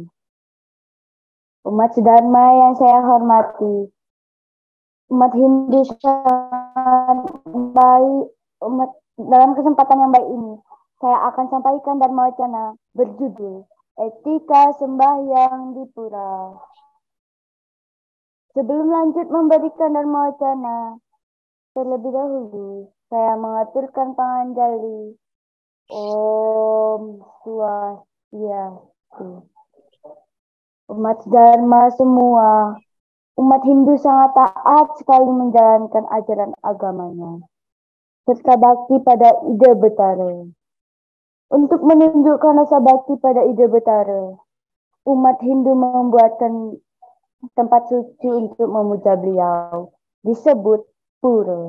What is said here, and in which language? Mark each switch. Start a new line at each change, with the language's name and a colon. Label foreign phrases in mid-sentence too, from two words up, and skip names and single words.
Indonesian: Umat sedharma yang saya hormati, umat Hindu sangat baik, dalam kesempatan yang baik ini, saya akan sampaikan Dharma Wacana berjudul Etika Sembahyang di Pura. Sebelum lanjut memberikan Dharma Wacana, terlebih dahulu saya mengaturkan panganjali.
Sanskrit: Om Swastiastu.
Indonesian: Umat Dharma semua, umat Hindu sangat taat sekali menjalankan ajaran agamanya, serta bakti pada Ida Betara. Untuk menunjukkan rasa bakti pada Ida Betara, umat Hindu membuatkan tempat suci untuk memuja beliau, disebut pura.